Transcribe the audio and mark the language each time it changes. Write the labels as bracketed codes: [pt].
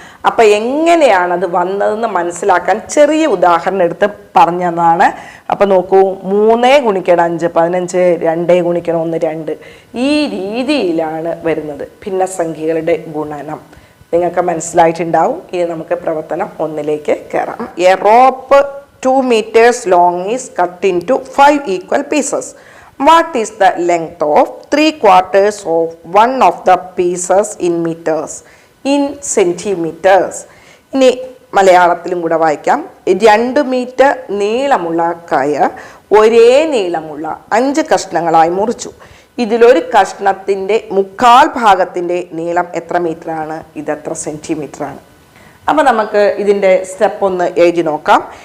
[ml] അപ്പം എങ്ങനെയാണ് അത് വന്നതെന്ന് മനസ്സിലാക്കാൻ ചെറിയ ഉദാഹരണം എടുത്ത് പറഞ്ഞതാണ്. അപ്പം നോക്കൂ, 3 × 5 15, 2 × 1 2. ഈ രീതിയിലാണ് വരുന്നത് ഭിന്നസംഖ്യകളുടെ ഗുണനം. നിങ്ങൾക്ക് മനസ്സിലായിട്ടുണ്ടാവും. ഇനി നമുക്ക് പ്രവർത്തനം 1ലേക്ക് കയറാം. [en] A rope 2 meters long is cut into 5 equal pieces. What is the length of 3/4 of one of the pieces in meters? In centimeters. [ml] ഇനി മലയാളത്തിലും കൂടെ വായിക്കാം. 2 മീറ്റർ നീളമുള്ള കയർ ഒരേ നീളമുള്ള 5 കഷ്ണങ്ങളായി മുറിച്ചു. ഇതിലൊരു കഷ്ണത്തിൻ്റെ 1/4 ഭാഗത്തിൻ്റെ നീളം എത്ര മീറ്ററാണ്? ഇതെത്ര സെൻറ്റിമീറ്ററാണ്? അപ്പം നമുക്ക് ഇതിൻ്റെ സ്റ്റെപ്പ് ഒന്ന് എഴുതി നോക്കാം.